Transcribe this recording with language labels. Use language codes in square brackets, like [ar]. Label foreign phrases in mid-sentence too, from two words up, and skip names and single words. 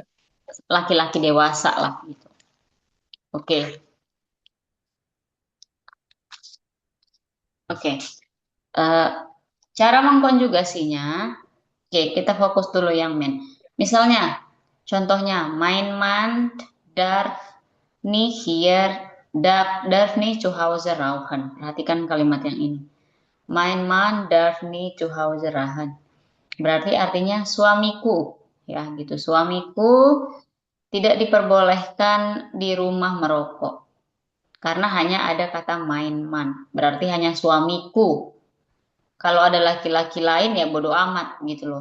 [id] Laki-laki dewasa lah gitu. Oke. Oke. Eh, cara mengkonjugasinya, oke, kita fokus dulu yang man. Misalnya, contohnya, [de] mein Mann darf nicht hier, darf nicht zu Hause rauchen. [id] Perhatikan kalimat yang ini. [de] Mein Mann darf nicht zu Hause rauchen. [id] Berarti artinya suamiku, ya gitu. Suamiku tidak diperbolehkan di rumah merokok. Karena hanya ada kata [de] mein Mann. [id] Berarti hanya suamiku. Kalau ada laki-laki lain ya bodo amat gitu loh.